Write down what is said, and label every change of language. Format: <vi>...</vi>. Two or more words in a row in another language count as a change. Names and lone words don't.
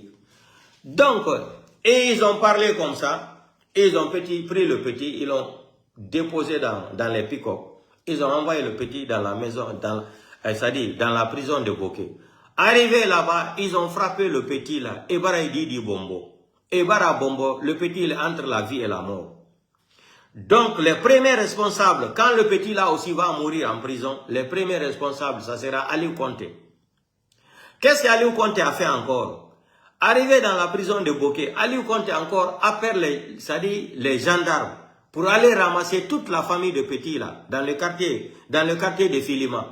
<fr>Donc, et ils ont parlé comme ça. Ils ont pris le petit, ils l'ont déposé dans les pick-up. Ils ont envoyé le petit dans la maison, c'est-à-dire dans la prison de Boké. Arrivé là-bas, ils ont frappé le petit là.</fr> <sus>Ebara di bombo. Ebara bombo,</sus> <fr>le petit il est entre la vie et la mort. Donc les premiers responsables, quand le petit là aussi va mourir en prison, les premiers responsables, ça sera Aliou Konté. Qu'est-ce qu'Aliou Konté a fait encore? Arrivé dans la prison de Boké, Aliou Konté encore appelle les gendarmes pour aller ramasser toute la famille de petits là, dans le quartier de Filima.</fr>